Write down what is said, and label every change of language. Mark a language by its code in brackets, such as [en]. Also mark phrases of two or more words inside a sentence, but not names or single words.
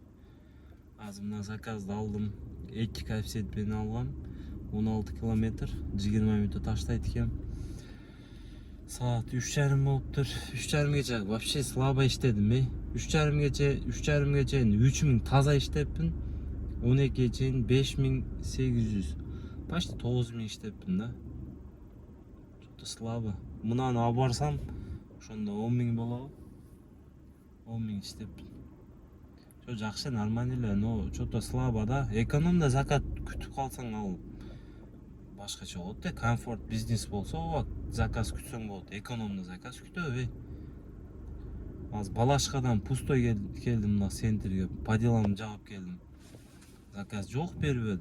[ky] Азыр мына заказды алдым. 2 коэффициент менен алгам. 16 километр, 20 мүнөттө таштайт экен. Саат 3:30 болуптур. 3:30 чейин [ru] вообще слабо [ky] иштедим, 3:30 чейин 3000 таза иштеппин. 12 чейин 5800. Почти 9000 иштеппин да. [ru] Что-то слабо. [ky] Мынаны алып барсам, ошондо 10.000 болобу. 10.000 иштеппин. Жо жакшы, нормально эле, [ru] но что-то слабо да. [ky] Экономда закат күтүп калсаң ал башкача болот да. Комфорт бизнес болсо, заказ күтсөң болот. Экономда заказ күтөбөй. Азыр Балашкадан пустой келдим мына центрге, [ru] по делам [ky] жагып келдим. Заказ жок бербеди.